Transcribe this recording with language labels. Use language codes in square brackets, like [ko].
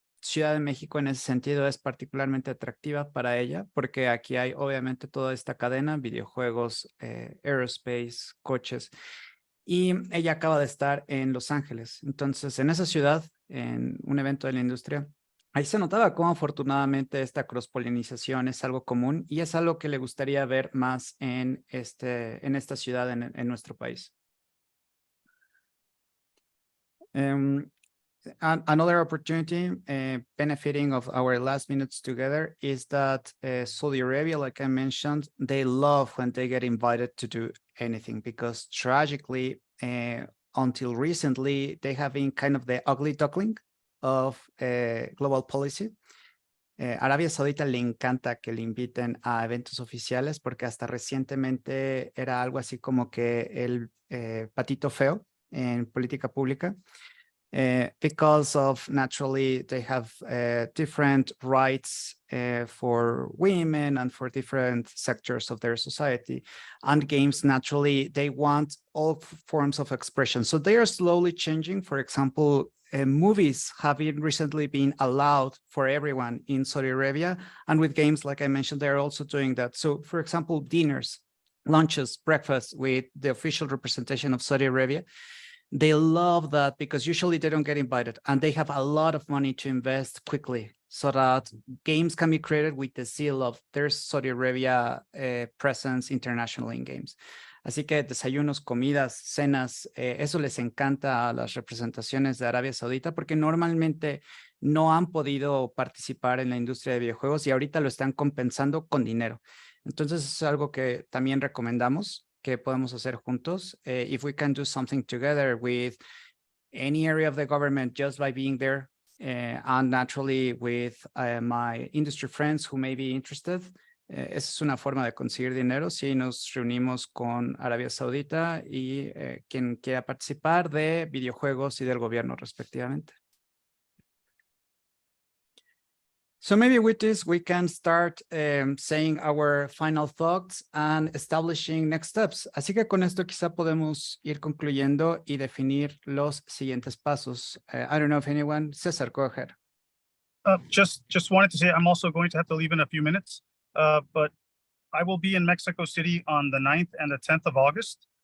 [es] Ciudad de México en ese sentido es particularmente atractiva para ella porque aquí hay obviamente toda esta cadena, videojuegos, aerospace, coches, y ella acaba de estar en Los Ángeles. Entonces, en esa ciudad, en un evento de la industria, ahí se notaba cómo afortunadamente esta cross-polinización es algo común y es algo que le gustaría ver más en esta ciudad, en nuestro país. [en] Another opportunity benefiting of our last minutes together is that Saudi Arabia, like I mentioned, they love when they get invited to do anything because tragically, until recently, they have been kind of the ugly duckling of global policy. [es] Arabia Saudita le encanta que le inviten a eventos oficiales porque hasta recientemente era algo así como que el patito feo en política pública. [en] Because of naturally they have different rights for women and for different sectors of their society, and games naturally they want all forms of expression, so they are slowly changing. For example, movies have recently been allowed for everyone in Saudi Arabia, and with games, like I mentioned, they're also doing that. So for example, dinners, lunches, breakfast with the official representation of Saudi Arabia, they love that because usually they don't get invited and they have a lot of money to invest quickly so that games can be created with the seal of their Saudi Arabia presence internationally in games. [es] Así que desayunos, comidas, cenas, eso les encanta a las representaciones de Arabia Saudita porque normalmente no han podido participar en la industria de videojuegos y ahorita lo están compensando con dinero. Entonces es algo que también recomendamos que podemos hacer juntos. [en] If we can do something together with any area of the government just by being there and naturally with my industry friends who may be interested, [es] esa es una forma de conseguir dinero si nos reunimos con Arabia Saudita y quien quiera participar de videojuegos y del gobierno respectivamente. [en] So maybe with this, we can start saying our final thoughts and establishing next steps. [es] Así que con esto quizá podemos ir concluyendo y definir los siguientes pasos. [en] I don't know if anyone, Cesar, go ahead. Just wanted to say I'm also going to have to leave in a few minutes, but I will be in Mexico City on the 9th and the 10th of August.